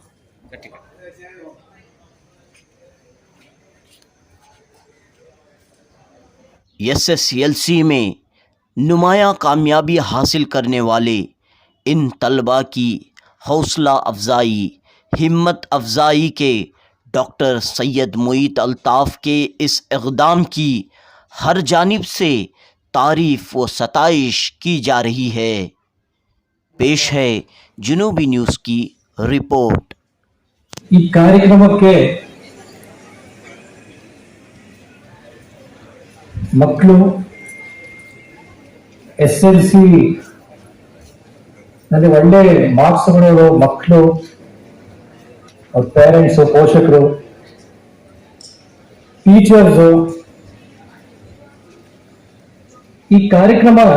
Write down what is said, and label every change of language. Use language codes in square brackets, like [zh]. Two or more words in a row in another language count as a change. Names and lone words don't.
[ur] ایس ایس ایل سی میں نمایاں کامیابی حاصل کرنے والے ان طلبہ کی حوصلہ افزائی، ہمت افزائی کے ڈاکٹر سید موئیت الطاف کے اس اقدام کی ہر جانب سے تعریف و ستائش کی جا رہی ہے. پیش ہے جنوبی نیوز کی رپورٹ. [kn] ಈ ಕಾರ್ಯಕ್ರಮಕ್ಕೆ ಮಕ್ಕಳು ಎಸ್ಎಲ್ಸಿ ನಲ್ಲಿ ಒಳ್ಳೆ ಮಾರ್ಕ್ಸ್ ತಗೊಂಡಿರೋ ಮಕ್ಕಳು, ಅವ್ರ ಪೇರೆಂಟ್ಸ್, ಪೋಷಕರು, ಟೀಚರ್ಸ್, ಈ ಕಾರ್ಯಕ್ರಮ